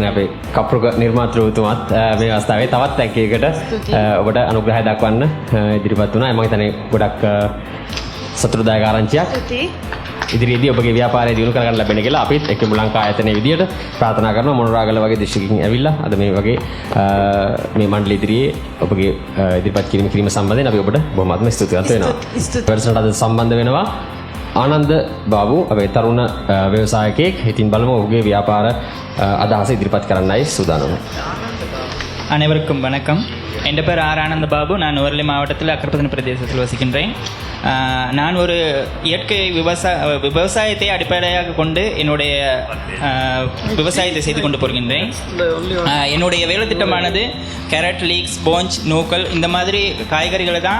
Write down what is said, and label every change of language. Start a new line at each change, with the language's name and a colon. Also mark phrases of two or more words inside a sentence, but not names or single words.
Sinhala: අපේ කප්පුරුක නිර්මාතෘතුමත් මේ අවස්ථාවේ තවත් ටැංකියකට ඔබට අනුග්‍රහය දක්වන්න ඉදිරිපත් වුණා මම හිතන්නේ ගොඩක් සතුටුදායක ආරංචියක් ඉදිරියේදී ඔබගේ ව්‍යාපාරය දියුණු කරගන්න ලැබෙන කියලා අපිත් එක්කම ලංකා ආයතනයේ විදියට ප්‍රාර්ථනා කරනවා මොනරාගල වගේ දිස්ත්‍රික්කකින් ඇවිල්ලා අද මේ වගේ මේ මණ්ඩල ඉදිරියේ ඔබගේ ඉදිරිපත් කිරීම සම්බන්ධයෙන් අපි ඔබට බොහොමත්ම ස්තුතිවන්ත වෙනවා. වැඩසටහනට අද සම්බන්ධ වෙනවා ආනන්ද බාබු අපේ තරුණ ව්‍යවසායකයෙක්. ඉතින් බලමු ඔහුගේ ව්‍යාපාර අදහස ඉදිරිපත් කරන්නයි සූදානම්.
Tamil: அனைவருக்கும் வணக்கம் என் பேர் ஆர் ஆனந்த பாபு நான் நுவரெலியா மாவட்டத்தில் அக்கரப்பத்தனை பிரதேசத்தில் வசிக்கின்றேன் நான் ஒரு இயற்கை விவசாயத்தை அடிப்படையாக கொண்டு என்னுடைய விவசாயத்தை செய்து கொண்டு போகின்றேன் என்னுடைய வேலை திட்டமானது
English: carrot leeks
Tamil: போஞ்ச் நூக்கல் இந்த மாதிரி காய்கறிகளை தான்